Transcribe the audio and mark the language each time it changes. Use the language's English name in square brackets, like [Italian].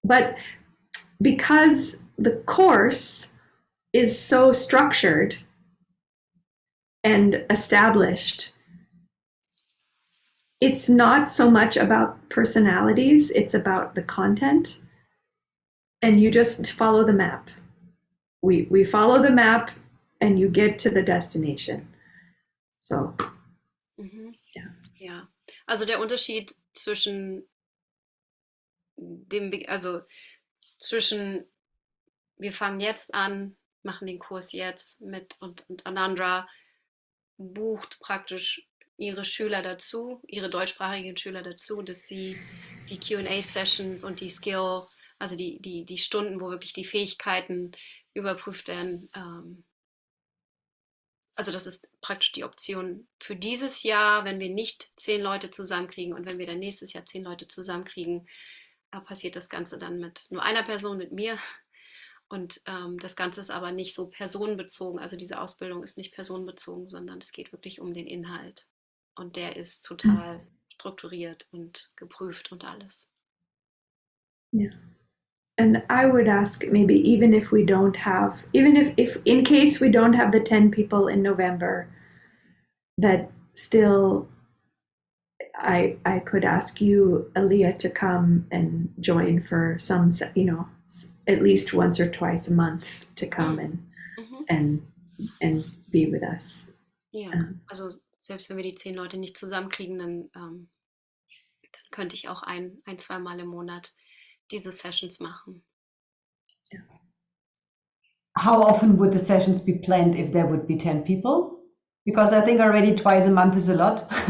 [English] but because the course is so structured and established, it's not so much about personalities, it's about the content. And you just follow the map. We follow the map and you get to the destination. So, Mhm. [German] ja. Ja. Also der Unterschied zwischen also zwischen wir fangen jetzt an, machen den Kurs jetzt mit und Anandra bucht praktisch ihre Schüler dazu, ihre deutschsprachigen Schüler dazu, dass sie die Q&A-Sessions und die Skill, also die Stunden, wo wirklich die Fähigkeiten überprüft werden, also das ist praktisch die Option für dieses Jahr, wenn wir nicht 10 Leute zusammenkriegen, und wenn wir dann nächstes Jahr 10 Leute zusammenkriegen, passiert das Ganze dann mit nur einer Person, mit mir. Und das Ganze ist aber nicht so personenbezogen. Also diese Ausbildung ist nicht personenbezogen, sondern es geht wirklich um den Inhalt. Und der ist total strukturiert und geprüft und alles. [English] Yeah. And I would ask, maybe even if we don't have, even if in case we don't have the 10 people in November, that still I could ask you, Aleah, to come and join for some, at least once or twice a month to come and be with us. [German] Ja, also selbst wenn wir die 10 Leute nicht zusammenkriegen, dann könnte ich auch ein, zweimal im Monat diese Sessions machen. [English] How often would the sessions be planned if there would be 10 people? Because I think already twice a month is a lot.